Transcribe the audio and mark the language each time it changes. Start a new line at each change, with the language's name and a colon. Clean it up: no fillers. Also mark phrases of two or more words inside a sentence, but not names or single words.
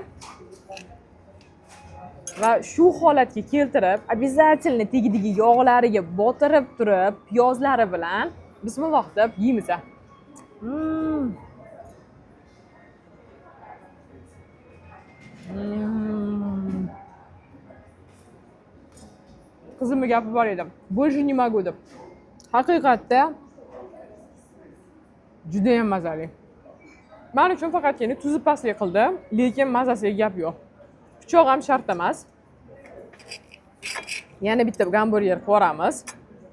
Uzbek: Va shu holatga keltirib, обязательно tegidagi yog'lariga botirib turib, piyozlari bilan bismillah deb yeymiz. Qizimga gapib bor edim.
Russian: Больше не могу deb.
Uzbek: Haqiqatda juda ham mazali. Men uchun faqatgina tuzi pastlik qildi, lekin mazasiga gap yo'q. Pichoq ham shart emas. Yana bitta gamburger qilib yuboramiz.